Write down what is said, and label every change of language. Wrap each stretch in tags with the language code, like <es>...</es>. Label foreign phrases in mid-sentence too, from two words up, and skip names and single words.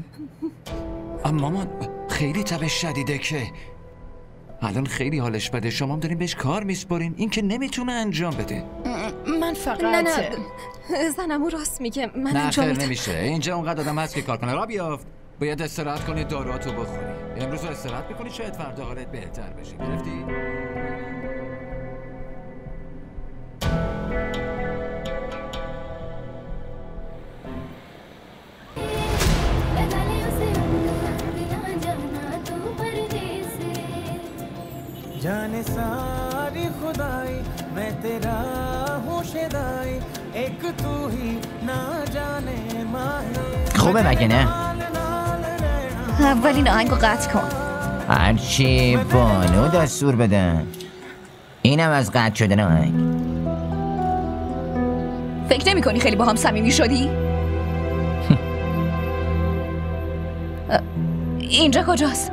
<fa>اما مامان خیلی تبش شدیده که الان خیلی حالش بده. شما هم دارین بهش کار میسپارین، این که نمیتونه انجام بده. من فقط نه زنمو راست میگه، من انجام میدم. نمیشه، اینجا اونقدر آدم هست که کار کنه. را بیافت، باید استراحت کنی، داراتو بخوری. امروز استراحت بکنی، شاید فردا حالت بهتر بشه. گرفتی؟</fa> <hi>जाने सारी खुदाई मैं तेरा हूँ शदाई एक तू ही ना जाने माहे.</hi> <fa>خوبه مگه نه؟ اولین آهنگو قطع کن. هرچی بانو دستور بدن. اینم از قطع شدن آهنگ. فکر نمی کنی خیلی با هم صمیمی شدی؟ اینجا کجاست؟</fa>